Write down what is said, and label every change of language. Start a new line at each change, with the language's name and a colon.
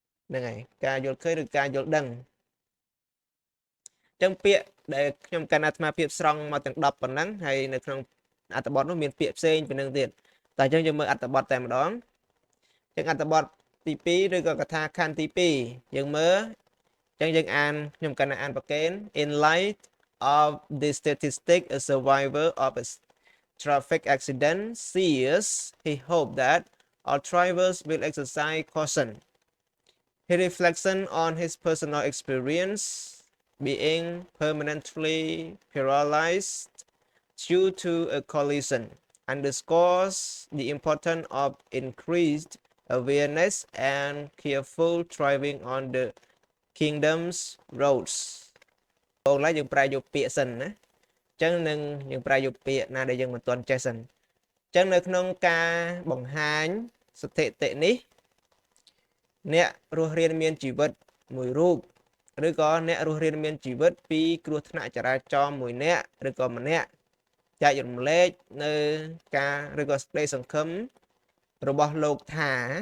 Khmer: ហ្នឹងហើយការយល់ឃើញឬការយល់ដឹងអញ្ចឹងពាក្យដែលខ្ញុំកាន់អាត្មាភាពស្រង់មកទាំង10ប៉ុណ្ណឹងហើយនៅក្នុងអត្ថបទនោះមានពាក្យផ្សេងពីនឹងទៀតតែអញ្ចឹងយើងមើលអត្ថបទតែម្ដងអញ្ចឹងអត្ថបទទី2ឬក៏កថាខណ្ឌទី2យើងមើលអញ្ចឹងយើងអានខ្ញុំកាន់អានប្រកេន
English: in light of the statistic a survivor of a traffic accident says he hoped that all drivers will exercise caution. He reflects on his personal experience being permanently paralyzed due to a collision, underscores the importance of increased awareness and careful driving on the kingdom's roads.
Khmer: បងឡើយយើងប្រែយកពាក្យសិនណាអញ្ចឹងនឹងយើងប្រែយកពាក្យណាដែលយើងមិនទាន់ចេះសិនអញ្ចឹងនៅក្នុងការបង្ហាញស្ថិតិនេះអ្នករស់រានមានជីវិតមួយរូបឬក៏អ្នករស់រានមានជីវិតពីគ្រោះថ្នាក់ចរាចរណ៍មួយអ្នកឬក៏ម្នាក់ចែករំលែកនៅការឬក៏សេចក្តីសង្ឃឹមរបស់លោកថា